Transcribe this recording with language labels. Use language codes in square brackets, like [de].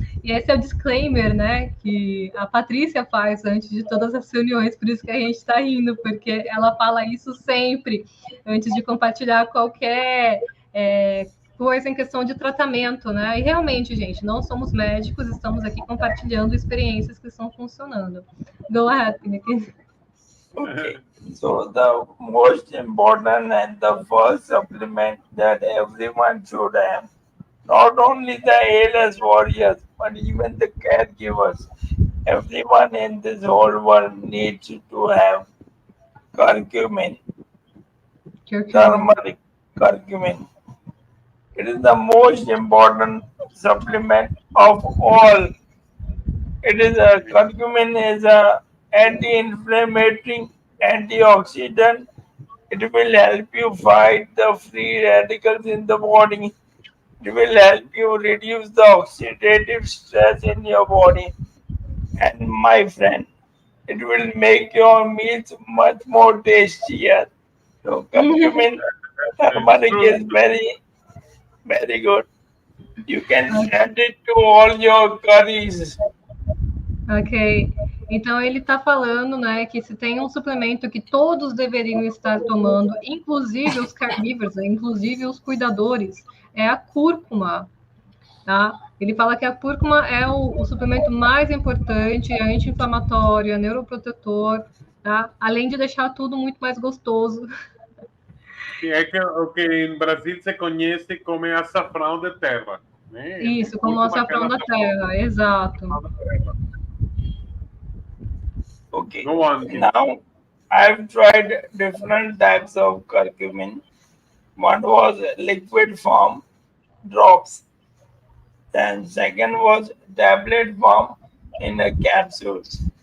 [pt] E esse é o disclaimer, né, que a Patrícia faz antes de todas as reuniões, por isso que a gente está rindo, porque ela fala isso sempre, antes de compartilhar qualquer coisa em questão de tratamento, né? E realmente, gente, não somos médicos, estamos aqui compartilhando experiências que estão funcionando. [en] Go ahead, Pinakin. Okay, so the most important and the first supplement that everyone should have, not only the ALS warriors, but even the caregivers, everyone in this whole world needs to have curcumin, turmeric curcumin. It is the most important supplement of all. Curcumin is a anti-inflammatory, antioxidant. It will help you fight the free radicals in the body. It will help you reduce the oxidative stress in your body. And my friend, it will make your meals much more tastier. So curcumin turmeric is very, very good. You can add it to all your curries. Ok. [pt] Então, ele está falando, né, que se tem um suplemento que todos deveriam estar tomando, inclusive os caregivers, inclusive os cuidadores, é a cúrcuma, tá? Ele fala que a cúrcuma é o suplemento mais importante, é anti-inflamatório, é neuroprotetor, tá? Além de deixar tudo muito mais gostoso. Que é que, o que em Brasil se conhece como açafrão de terra. Né? Isso, como o açafrão da terra, exato. [en] Okay. Go on. Now, I've tried different types of curcumin. One was liquid form, drops. Then second was tablet form in a capsules.